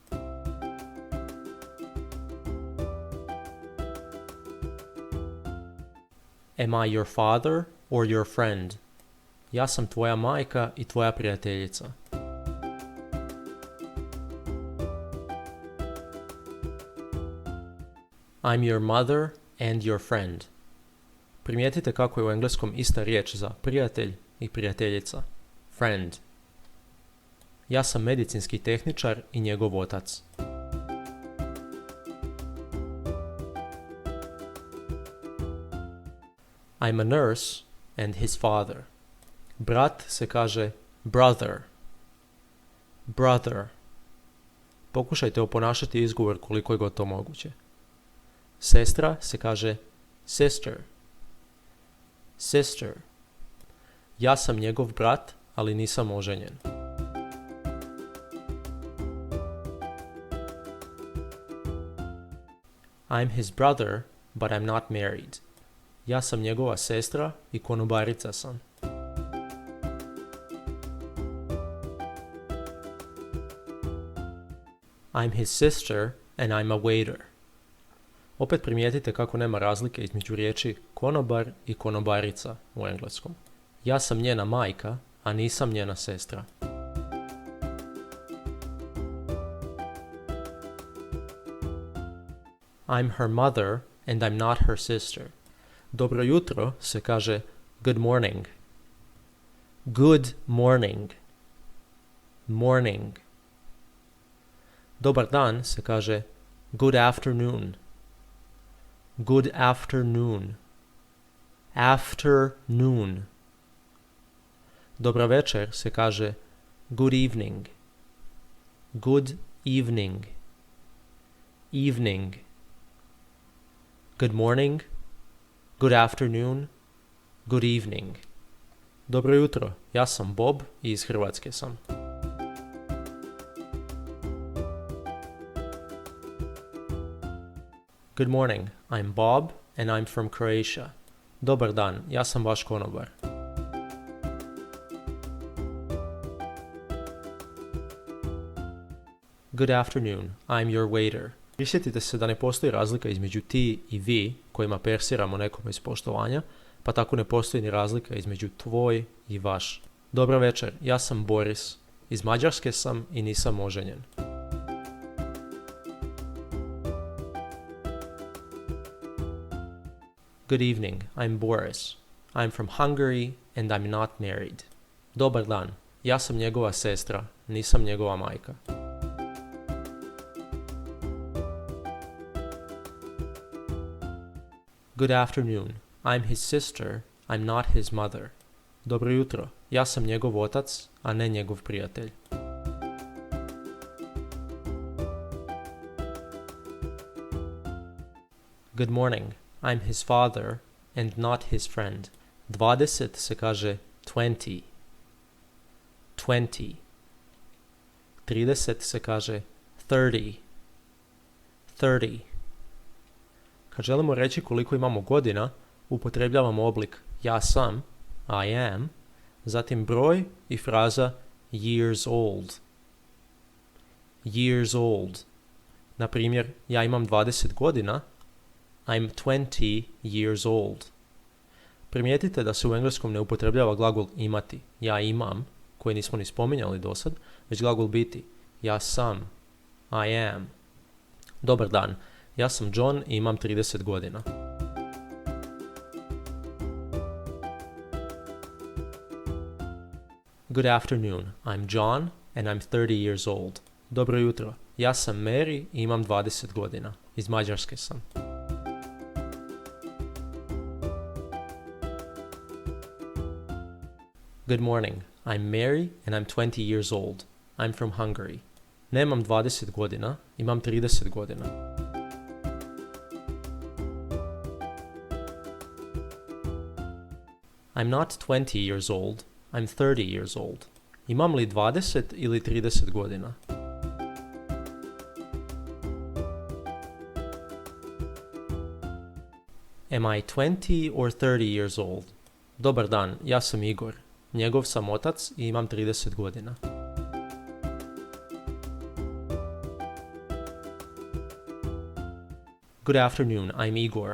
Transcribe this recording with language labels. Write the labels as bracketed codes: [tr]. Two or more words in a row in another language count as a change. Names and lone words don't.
[en] Am I your father or your friend? [hr] Ja sam tvoja majka i tvoja prijateljica. [en] I'm your mother and your friend. [hr] Primijetite kako je u engleskom ista riječ za prijatelj i prijateljica. [en] Friend. [hr] Ja sam medicinski tehničar i njegov otac. [en] I'm a nurse and his father. [hr] Brat se kaže [en] brother. Brother. [hr] Pokušajte oponašati izgovor koliko je god to moguće. Sestra se kaže sister. [en] Sister. [hr] Ja sam njegov brat, ali nisam oženjen. [en] I'm his brother, but I'm not married. [hr] Ja sam njegova sestra i konobarica sam. [en] I'm his sister and I'm a waiter. [hr] Opet primijetite kako nema razlike između riječi konobar i konobarica u engleskom. Ja sam njena majka, a nisam njena sestra. [en] I'm her mother and I'm not her sister. [hr] Dobro jutro se kaže [en] good morning. Good morning. Morning. [hr] Dobar dan se kaže [en] good afternoon. Good afternoon. Afternoon. [hr] Dobra večer se kaže [en] good evening. Good evening, evening. Good morning, good afternoon, good evening. [hr] Dobro jutro, ja sam Bob i iz Hrvatske sam. [en] Good morning, I'm Bob and I'm from Croatia. [hr] Dobar dan, ja sam vaš konobar. [en] Good afternoon, I'm your waiter. [hr] Prisjetite se da ne postoji razlika između ti i vi kojima persiramo nekome iz poštovanja, pa tako ne postoji ni razlika između tvoj i vaš. Dobra večer, ja sam Boris. Iz Mađarske sam i nisam oženjen. [en] Good evening, I'm Boris. I'm from Hungary and I'm not married. [hr] Dobar dan, ja sam njegova sestra, nisam njegova majka. [en] Good afternoon, I'm his sister, I'm not his mother. [hr] Dobro jutro, ja sam njegov otac, a ne njegov prijatelj. [en] Good morning, I'm his father and not his friend. [hr] 20 se kaže 20. 20. 30 se kaže 30. 30. Kad želimo reći koliko imamo godina, upotrebljavamo oblik ja sam, [en] I am, [hr] zatim broj i fraza [en] years old. Years old. [hr] Na primjer, ja imam 20 godina, [en] I'm 20 years old. [hr] Primijetite da se u engleskom ne upotrebljava glagol imati, ja imam, koji nismo ni spominjali dosad, već glagol biti, ja sam, [en] I am. [hr] Dobar dan, ja sam John i imam 30 godina. [en] Good afternoon, I'm John and I'm 30 years old. [hr] Dobro jutro, ja sam Mary i imam 20 godina. Iz Mađarske sam. [en] Good morning, I'm Mary and I'm 20 years old. I'm from Hungary. [hr] Nemam 20 godina, imam 30 godina. [en] I'm not 20 years old, I'm 30 years old. [hr] Imam li 20 ili 30 godina? [en] Am I 20 or 30 years old? [hr] Dobar dan, ja sam Igor. Njegov sam otac i imam 30 godina. [en] Good afternoon, I'm Igor.